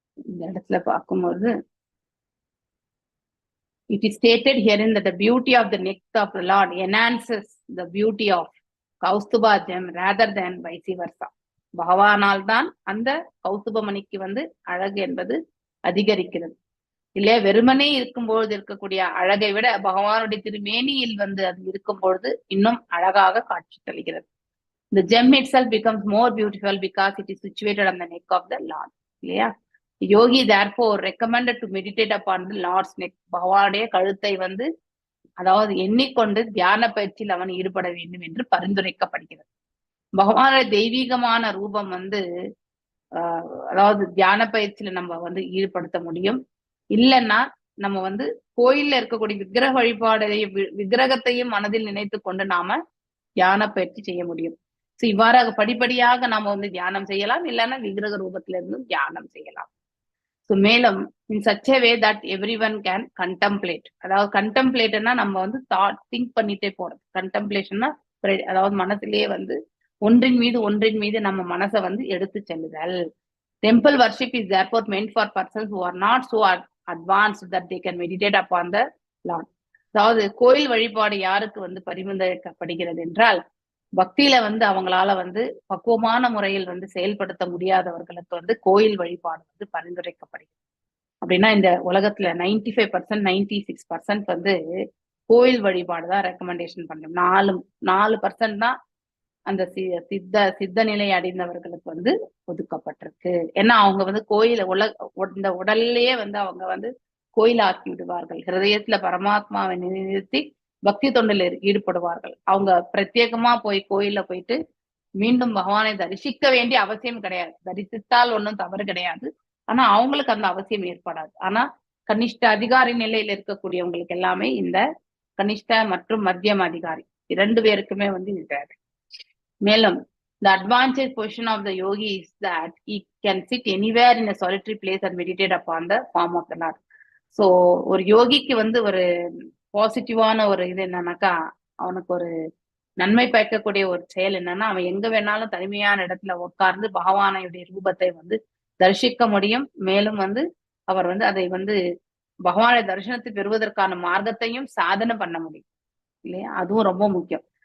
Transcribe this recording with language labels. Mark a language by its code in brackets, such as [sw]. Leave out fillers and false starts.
[ta] இந்த இடத்துல பார்க்கும்போது [en] it is stated herein that the beauty of the neck of the Lord enhances the beauty of Kaustubha gem rather than vice versa. [ta] பகவானால் தான் அந்த கௌஸ்துபமணிக்கு வந்து அழகு என்பது அதிகரிக்கிறது இல்லையா. வெறுமனே இருக்கும்பொழுது இருக்கக்கூடிய அழகை விட பகவானுடைய திருமேனியில் வந்து அது இருக்கும் பொழுது இன்னும் அழகாக காட்சி தருகிறது. [en] The gem itself becomes more beautiful because it is situated on the neck of the Lord இல்லையா. Yogi therefore recommended to meditate upon the Lord's neck. [ta] பகவானுடைய கழுத்தை வந்து அதாவது எண்ணிக்கொண்டு தியான பயிற்சியில் அவன் ஈடுபட வேண்டும் என்று பரிந்துரைக்கப்படுகிறது. பகவானுடைய தெய்வீகமான ரூபம் வந்து அதாவது தியான பயிற்சியில நம்ம வந்து ஈடுபடுத்த முடியும். இல்லைன்னா நம்ம வந்து கோயில்ல இருக்கக்கூடிய விக்கிரக வழிபாடையும் விக்கிரகத்தையும் மனதில் நினைத்து கொண்டு நாம தியான பயிற்சி செய்ய முடியும். சோ இவ்வாறாக படிப்படியாக நாம வந்து தியானம் செய்யலாம், இல்லைன்னா விக்கிரக ரூபத்தில இருந்து தியானம் செய்யலாம். [en] So மேலும் in such a way that every one can contemplate. [ta] அதாவது கண்டம்ப்ளேட்னா நம்ம வந்து திங்க் பண்ணிட்டே போறது. கண்டம்ப்ளேஷன்னா அதாவது மனசுலயே வந்து ஒன்றின் மீது நம்ம மனசை வந்து எடுத்து செல்லுதல். [en] Temple worship is therefore meant for persons who are not so advanced that they can meditate upon the Lord. [ta] அதாவது கோயில் வழிபாடு யாருக்கு வந்து பரிந்துரைக்கப்படுகிறது என்றால், பக்தியில வந்து அவங்களால வந்து பக்குவமான முறையில் வந்து செயல்படுத்த முடியாதவர்களுக்கு வந்து கோயில் வழிபாடு வந்து பரிந்துரைக்கப்படுகிறது. அப்படின்னா இந்த உலகத்துல 95% 96% வந்து கோயில் வழிபாடு தான் ரெக்கமெண்டேஷன் பண்றோம். 4% தான் அந்த சித்த நிலை அடைந்தவர்களுக்கு வந்து ஒதுக்கப்பட்டிருக்கு. ஏன்னா அவங்க வந்து கோயில இந்த உடல்லையே வந்து அவங்க வந்து கோயில் ஆக்கி விடுவார்கள். ஹிருதயத்துல பரமாத்மாவை நிறுத்தி பக்தி தொண்டில் ஈடுபடுவார்கள். அவங்க பிரத்யேகமா போய் கோயில்ல போயிட்டு மீண்டும் பகவானை தரிசிக்க வேண்டிய அவசியம் கிடையாது. தரிசித்தால் ஒன்றும் தவறு கிடையாது, ஆனா அவங்களுக்கு அந்த அவசியம் ஏற்படாது. ஆனா கனிஷ்ட அதிகாரி நிலையில இருக்கக்கூடியவங்களுக்கு எல்லாமே இந்த கனிஷ்ட மற்றும் மத்தியம் அதிகாரி 2 பேருக்குமே வந்து இது தேவை. [en] மேலும் the advantage position of the yogi is that he can sit anywhere in a solitary place and meditate upon the form of the Lord. [ta] So ஒரு யோகிக்கு வந்து ஒரு பாசிட்டிவான ஒரு இது என்னன்னாக்கா, அவனுக்கு ஒரு நன்மை பயக்கக்கூடிய ஒரு செயல் என்னன்னா, அவன் எங்க வேணாலும் தனிமையான இடத்துல உட்கார்ந்து பகவானுடைய ரூபத்தை வந்து தரிசிக்க முடியும். மேலும் வந்து அவர் வந்து அதை வந்து பகவானை தரிசனத்தை பெறுவதற்கான மார்க்கத்தையும் சாதனை பண்ண முடியும் இல்லையா? அதுவும் ரொம்ப முக்கியம்.